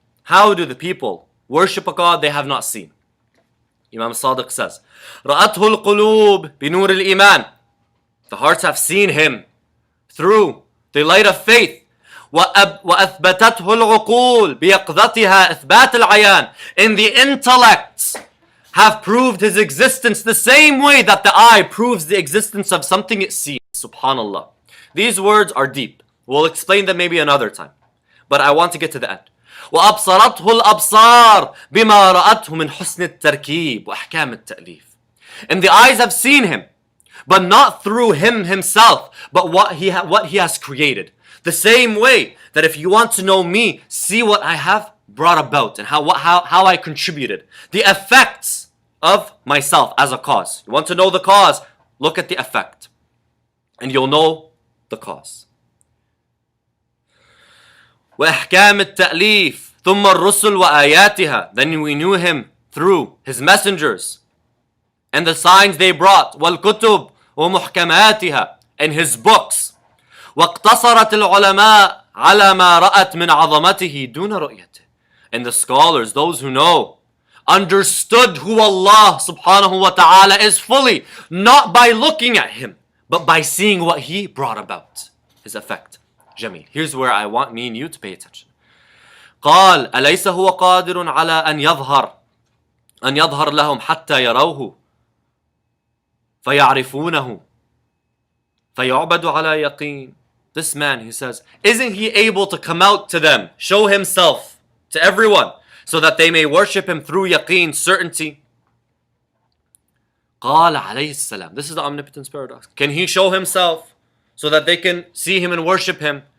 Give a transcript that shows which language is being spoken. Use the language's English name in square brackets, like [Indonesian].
[English] How do the people worship a God they have not seen? Imam As-Sadiq says [Arabic] رأته القلوب بنور الإيمان. [English] The hearts have seen him through the light of faith. [Arabic] وأثبتته العقول بيقظتها إثبات العيان. [English] And the intellects have proved his existence the same way that the eye proves the existence of something it sees. Subhanallah. These words are deep. We'll explain them maybe another time. But I want to get to the end. [Arabic] وأبصرته الأبصار بما رأته من حسن التركيب وأحكام التأليف. [English] And the eyes have seen him, but not through him himself, but what he has created. The same way that if you want to know me, see what I have brought about and how I contributed. The effects of myself as a cause. You want to know the cause, look at the effect. And you'll know the cause. [Arabic] وإحكام التأليف ثم الرسل وآياتها. [English] Then we knew him through his messengers and the signs they brought. [Arabic] والكتب ومحكماتها. [English] And his books. [Arabic] واقتصرت العلماء على ما رأت من عظمته دون رؤيته. [English] And the scholars, those who know, understood who Allah subhanahu wa ta'ala is fully, not by looking at him, but by seeing what he brought about, his effect. Jameel. Here's where I want me and you to pay attention. [Arabic] قال أليس هو قادر على أن يظهر لهم حتى يروه فيعرفونه فيعبد على يقين. [English] This man, he says, isn't he able to come out to them, show himself to everyone, so that they may worship him through yaqeen, certainty? [Arabic] قال عليه السلام. [English] This is the omnipotence paradox. Can he show himself so that they can see him and worship him?